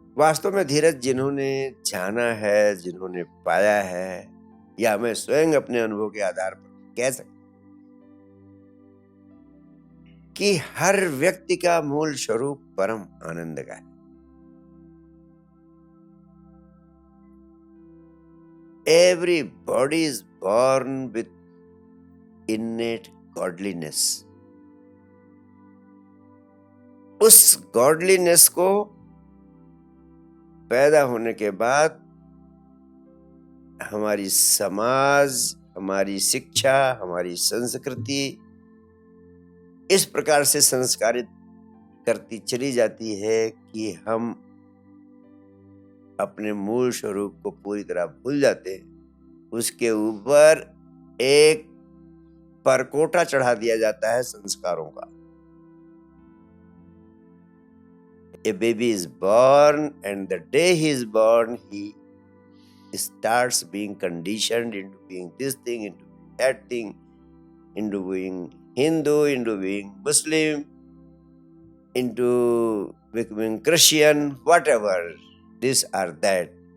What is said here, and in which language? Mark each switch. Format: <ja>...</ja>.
<hi>वास्तव में धीरज, जिन्होंने जाना है, जिन्होंने पाया है, या मैं स्वयं अपने अनुभव के आधार पर कह सकता कि हर व्यक्ति का मूल स्वरूप परम आनंद का है।</hi> <en>Everybody is born with innate godliness.</en> <hi>उस गॉडलीनेस को पैदा होने के बाद हमारी समाज, हमारी शिक्षा, हमारी संस्कृति इस प्रकार से संस्कारित करती चली जाती है कि हम अपने मूल स्वरूप को पूरी तरह भूल जाते हैं। उसके ऊपर एक परकोटा चढ़ा दिया जाता है संस्कारों का।</hi> <en>A baby is born, and the day he is born, he starts being conditioned into being this thing, into that thing, into being Hindu, into being Muslim, into becoming Christian, whatever, this or that.</en>